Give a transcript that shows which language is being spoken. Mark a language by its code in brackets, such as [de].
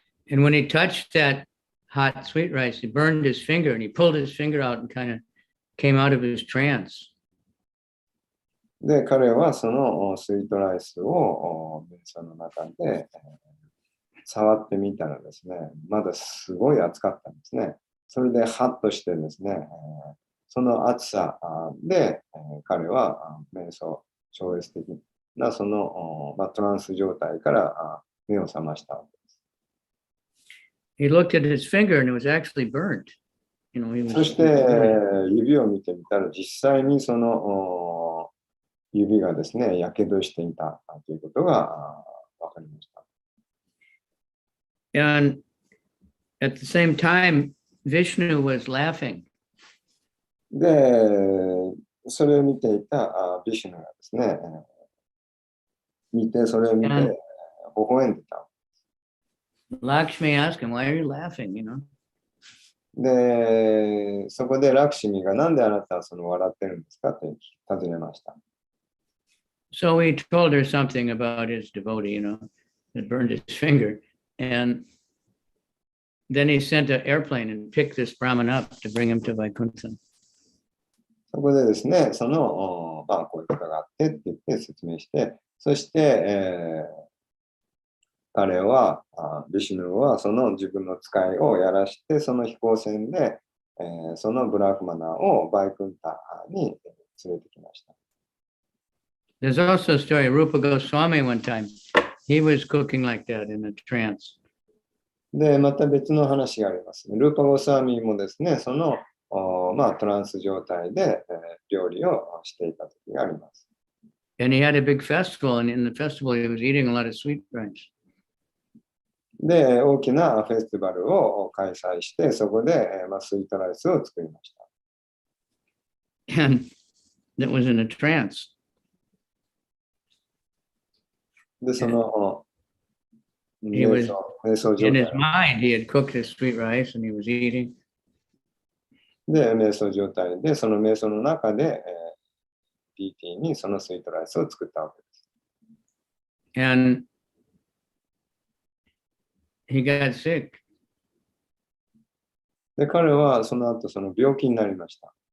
[en] And when he touched that hot sweet rice, he burned his finger and he pulled his finger out and kind of came out of his trance. [ja] で、彼はそのスイートライスを瞑想の中で触ってみたらですね、まだすごい熱かったんですね。それでハッとしてですね、その暑さで、彼は瞑想、超越的なその、トランス状態から目を覚ましたわけです。 [en] He looked at his finger and it was actually burnt. You know, he was, [ja] そして指を見てみたら実際にその指がですね、やけどしていたということが分かりました。 [en] And at the same time, Vishnu was laughing. [ja] で、それを見ていたビシュヌがですね、それを見て、微笑んでた。 [en] Lakshmi asked him, "Why are you laughing?" You know. [ja] で、そこでラクシミがなんであなたはその笑ってるんですかって尋ねました。 [en] So he told her something about his devotee, you know, that burned his finger. And then he sent an airplane and picked this Brahmin up to bring him to Vaikuntha. [ja] そこでですね、その、こういうことがあってって言って説明して、そして、彼は、ビシュヌはその自分の使いをやらして、その飛行船で、そのブラフマナをバイクンタに連れてきました。 [en] There's also a story, Rupa Goswami one time, he was cooking like that in a trance. [ja] で、また別の話があります。ルーパ・ゴスワミもですね、その、トランス状態で、料理をしていた時があります。 [en] And he had a big festival, and in the festival he was eating a lot of sweet rice. [ja] で、大きなフェスティバルを開催して、そこで、スイートライスを作りました。 [en] And that was in a trance. [ja] で、その、 [en] He was [ja] 瞑想状 [en] in his [ja] 態 [en] mind, he had cooked his sweet rice and he was eating. [ja] で、瞑想状態で、その瞑想の中で、PT にそのスイートライスを作ったわけです。 [en] And he got sick. [ja] で、彼はその後、その病気になりました。